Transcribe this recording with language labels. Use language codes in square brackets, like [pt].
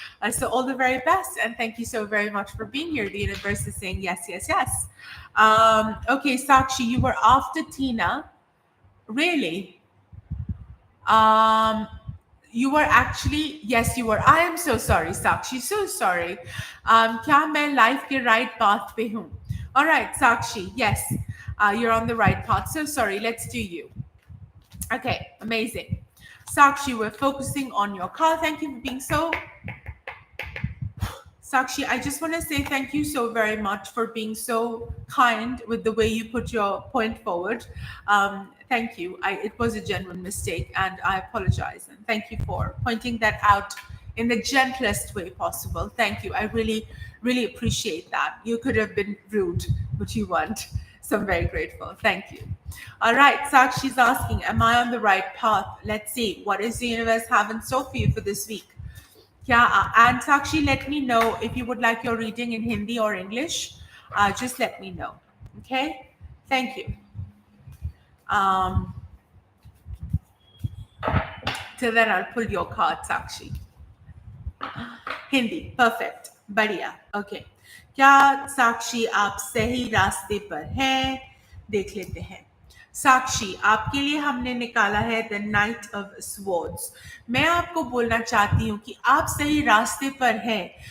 [en] So all the very best, and thank you so very much for being here. The universe is saying yes, yes, yes. Okay, Sakshi, you were after Tina. Really? You were actually, yes, you were. I am so sorry, Sakshi, so sorry. [hi] क्या मैं life के right path पे हूँ? [en] All right, Sakshi, yes, you're on the right path. So sorry, let's do you. Okay, amazing. Sakshi, we're focusing on your card. Thank you for being so Sakshi, I just want to say thank you so very much for being so kind with the way you put your point forward. Thank you. It was a genuine mistake, and I apologize. And thank you for pointing that out in the gentlest way possible. Thank you. I really, really appreciate that. You could have been rude, but you weren't. So I'm very grateful. Thank you. All right, Sakshi's asking, am I on the right path? Let's see. What is the universe having so for you for this week? Yeah, and Sakshi, let me know if you would like your reading in Hindi or English. Just let me know. Okay? Thank you. Till then, I'll pull your card, Sakshi. [hi] Hindi perfect बढ़िया okay क्या साक्षी आप सही रास्ते पर हैं देख लेते हैं साक्षी आपके लिए हमने निकाला है द नाइट ऑफ स्वॉर्ड्स मैं आपको बोलना चाहती हूँ कि आप सही रास्ते पर हैं